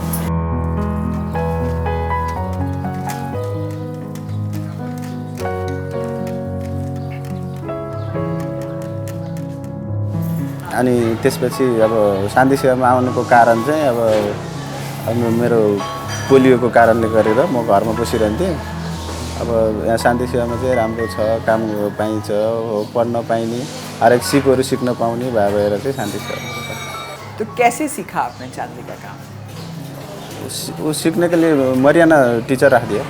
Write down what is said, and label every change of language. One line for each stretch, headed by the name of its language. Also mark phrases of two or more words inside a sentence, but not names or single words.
Nepali: अनि त्यसपछि अब शान्ति सेवामा आउनुको कारण चाहिँ अब मेरो पोलियोको कारणले गरेर म घरमा बसिरहन्थेँ। अब यहाँ शान्ति सेवामा चाहिँ राम्रो छ, काम पाइन्छ, पढ्न पाइने, हरेक सिपहरू सिक्न पाउने भएर चाहिँ शान्ति सेवा।
Hindi: तो कैसे सीखा आपने चांदी का काम? वो सीखने के लिए मरियाना टीचर रख दिया।